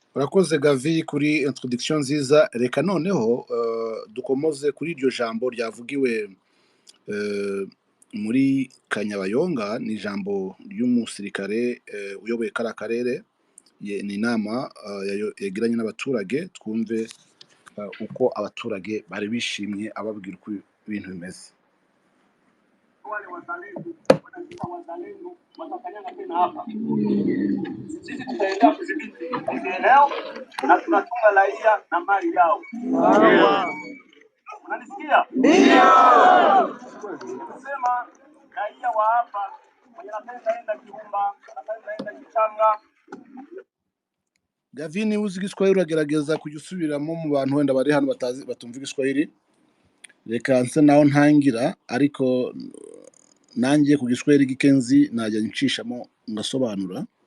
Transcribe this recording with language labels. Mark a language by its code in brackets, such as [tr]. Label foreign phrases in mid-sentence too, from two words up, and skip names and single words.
[rw] Urakoze Gavi kuri introduction nziza. Reka noneho dukomoze kuri iryo jambo ryavugiwe muri Kanyabayonga. Ni ijambo ry'umusirikare uyoboye kara karere, ni inama yagiranye n'abaturage. Twumve uko abaturage bari bishimye ababwira uko ibintu bimeze. [sw] Wale wazalendo watakanyaga tena hapa. Sisi tutaendelea kudhibiti eneo na tunatunga raia na mali yao. Unanisikia? Ndio. Tunasema raia wa hapa mwenye anapenda Kibumba, anapenda Gicanga. [rw] Gavini, uzi Igiswahili uragerageza kujya usubiramo mu bantu wenda bari hano batumva Igiswahili. Reka nse naho ntangira, ariko nanjye ku Giswahili gikenzi najya ncishamo ngasobanura.